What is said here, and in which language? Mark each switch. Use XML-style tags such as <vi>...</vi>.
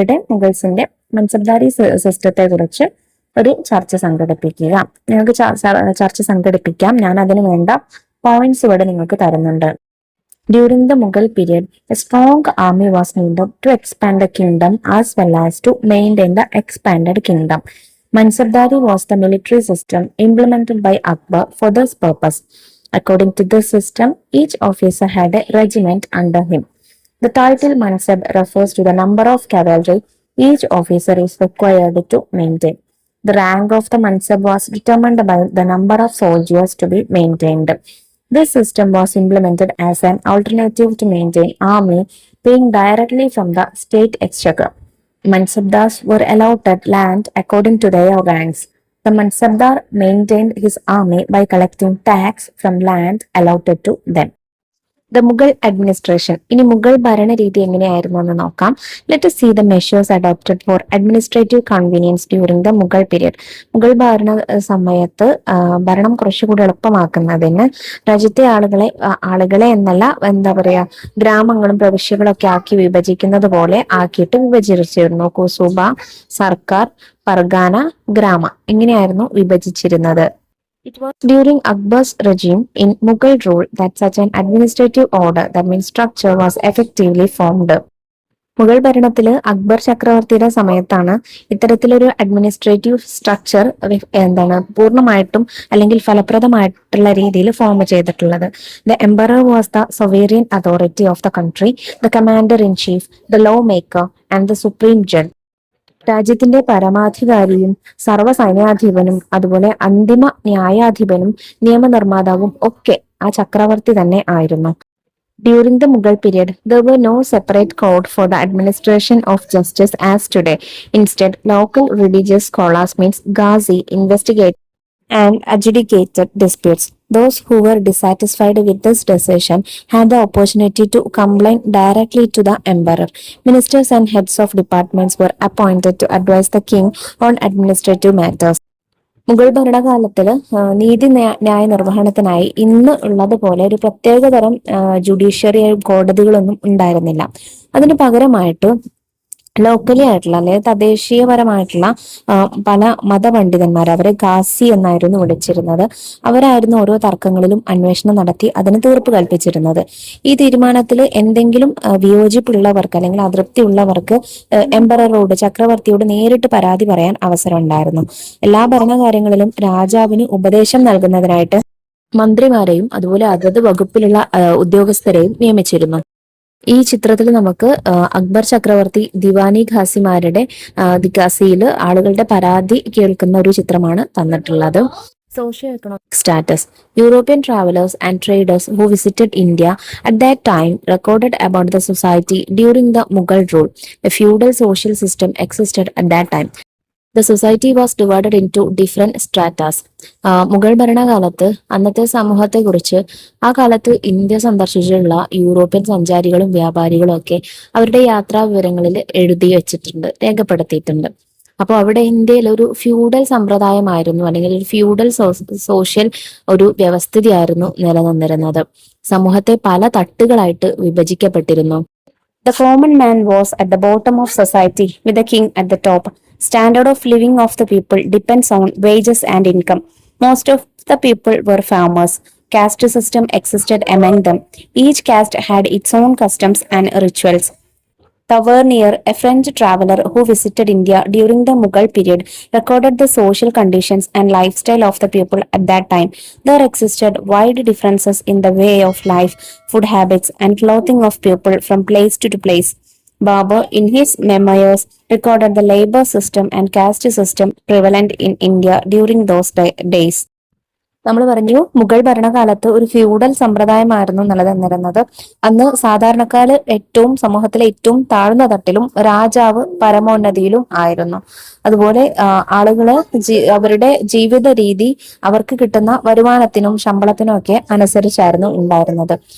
<ml>മുഗൾസിന്റെ മൻസബ്ദാരി സിസ്റ്റത്തെ കുറിച്ച് ഒരു ചർച്ച സംഘടിപ്പിക്കുക. നിങ്ങൾക്ക് ചർച്ച സംഘടിപ്പിക്കാം. ഞാൻ അതിന് വേണ്ട പോയിന്റ്സ് ഇവിടെ നിങ്ങൾക്ക് തരുന്നുണ്ട്.</ml> <en>During the Mughal period, a strong army was needed to expand the kingdom as well as to maintain the expanded kingdom. Mansabdari was the military system implemented by Akbar for this purpose. According to this system, each officer had a regiment under him. The title Mansab refers to the number of cavalry each officer is required to maintain. The rank of the Mansab was determined by the number of soldiers to be maintained. This system was implemented as an alternative to maintain army paying directly from the state exchequer. Mansabdars were allotted land according to their ranks. The Mansabdar maintained his army by collecting tax from land allotted to them. The Mughal administration.</en> <ml>ഇനി മുഗൾ ഭരണരീതി എങ്ങനെയായിരുന്നു എന്ന് നോക്കാം.</ml> <en>Let us see the measures adopted for administrative convenience during the Mughal period.</en> <ml>Mughal ഭരണ സമയത്ത് ഭരണം കുറച്ചുകൂടി എളുപ്പമാക്കുന്നതിന് രാജ്യത്തെ ആളുകളെ എന്നല്ല, എന്താ പറയാ, ഗ്രാമങ്ങളും പ്രവിശ്യകളും ഒക്കെ ആക്കി വിഭജിക്കുന്നത് പോലെ ആക്കിയിട്ട് വിഭജിച്ചിരുന്നു. കുസുബ, സർക്കാർ, പർഗാന, ഗ്രാമ ഇങ്ങനെയായിരുന്നു വിഭജിച്ചിരുന്നത്.</ml> <en>It was during Akbar's regime in Mughal rule that such an administrative order, that means structure, was effectively formed.</en> <ml>Mughal ഭരണത്തില് Akbar ചക്രവർത്തിയുടെ സമയത്താണ് ഇത്തരത്തിലൊരു അഡ്മിനിസ്ട്രേറ്റീവ് സ്ട്രക്ചർ പൂർണ്ണമായിട്ടും അല്ലെങ്കിൽ ഫലപ്രദമായിട്ടുള്ള രീതിയിൽ ഫോം ചെയ്തിട്ടുള്ളത്.</ml> <en>The emperor was the sovereign authority of the country, the commander in chief, the law maker and the supreme judge.</en> <ml>രാജ്യത്തിന്റെ പരമാധികാരിയും സർവ്വസൈന്യാധിപനും അതുപോലെ അന്തിമ ന്യായാധിപനും നിയമനിർമ്മാതാവും ഒക്കെ ആ ചക്രവർത്തി തന്നെ ആയിരുന്നു.</ml> <en>During the Mughal period, there were no separate court for the administration of justice as today. Instead, local religious scholars means Ghazi investigate and adjudicated disputes. Those who were dissatisfied with this decision had the opportunity to complain directly to the emperor. Ministers and heads of departments were appointed to advise the king on administrative matters.</en> <ml>Mughal ഭരണകാലത്തിൽ നീതി ന്യായ നിർവഹണത്തിനായി ഇന്ന് ഉള്ളതുപോലെ ഒരു പ്രത്യേകതരം judiciary കോടതികളൊന്നും ഉണ്ടായിരുന്നില്ല. അതിന് പകരമായിട്ട് locally ആയിട്ടുള്ള അല്ലെങ്കിൽ തദ്ദേശീയപരമായിട്ടുള്ള പല മതപണ്ഡിതന്മാർ, അവരെ ഗാസി എന്നായിരുന്നു വിളിച്ചിരുന്നത്, അവരായിരുന്നു ഓരോ തർക്കങ്ങളിലും അന്വേഷണം നടത്തി അതിന് തീർപ്പ് കൽപ്പിച്ചിരുന്നത്. ഈ തീരുമാനത്തിൽ എന്തെങ്കിലും വിയോജിപ്പുള്ളവർക്ക് അല്ലെങ്കിൽ അതൃപ്തി ഉള്ളവർക്ക് എംപററോട്, ചക്രവർത്തിയോട് നേരിട്ട് പരാതി പറയാൻ അവസരം ഉണ്ടായിരുന്നു. എല്ലാ ഭരണകാര്യങ്ങളിലും രാജാവിന് ഉപദേശം നൽകുന്നതിനായിട്ട് മന്ത്രിമാരെയും അതുപോലെ അതത് വകുപ്പിലുള്ള ഉദ്യോഗസ്ഥരെയും നിയമിച്ചിരുന്നു. ഈ ചിത്രത്തിൽ നമുക്ക് അക്ബർ ചക്രവർത്തി ദിവാനി ഖാസിയിൽ ആളുകളുടെ പരാതി കേൾക്കുന്ന ഒരു ചിത്രമാണ് തന്നിട്ടുള്ളത്.</ml> <en>Socio-economic status. European travelers and traders who visited India at that time recorded about the society during the Mughal rule. A feudal social system existed at that time. The society was divided into different stratas.</en> <ml>Mughal ഭരണകാലത്ത് അന്നത്തെ സമൂഹത്തെ കുറിച്ച് ആ കാലത്ത് India സന്ദർശിച്ചിട്ടുള്ള European സഞ്ചാരികളും വ്യാപാരികളും ഒക്കെ അവരുടെ യാത്രാ വിവരങ്ങളിൽ എഴുതി വെച്ചിട്ടുണ്ട്, രേഖപ്പെടുത്തിയിട്ടുണ്ട്. അപ്പോൾ അവിടെ ഇന്ത്യയിൽ ഒരു ഫ്യൂഡൽ സമ്പ്രദായമായിരുന്നു അല്ലെങ്കിൽ ഒരു ഫ്യൂഡൽ സോഷ്യൽ ഒരു വ്യവസ്ഥിതിയായിരുന്നു നിലനിന്നിരുന്നത്. സമൂഹത്തെ പല തട്ടുകളായിട്ട് വിഭജിക്കപ്പെട്ടിരുന്നു.</ml> <en>The common man was at the bottom of society with the king at the top. Standard of living of the people depends on wages and income. Most of the people were farmers. Caste system existed among them. Each caste had its own customs and rituals. Tavernier, a French traveler who visited India during the Mughal period, recorded the social conditions and lifestyle of the people at that time. There existed wide differences in the way of life, food habits, and clothing of people from place to place. Babar, in his memoirs, recorded the labor system and caste system prevalent in India during those days.</en> <ml>നമ്മൾ പറഞ്ഞു മുഗൾ ഭരണകാലത്ത് ഒരു feudal സമ്പ്രദായമായിരുന്നു നിലനിന്നിരുന്നത്. അന്ന് സാധാരണക്കാര് ഏറ്റവും സമൂഹത്തിലെ ഏറ്റവും താഴ്ന്ന തട്ടിലും രാജാവ് പരമോന്നതിയിലും ആയിരുന്നു. അതുപോലെ ആളുകള് അവരുടെ ജീവിത രീതി അവർക്ക് കിട്ടുന്ന വരുമാനത്തിനും ശമ്പളത്തിനും ഒക്കെ അനുസരിച്ചായിരുന്നു ഉണ്ടായിരുന്നത്.</ml>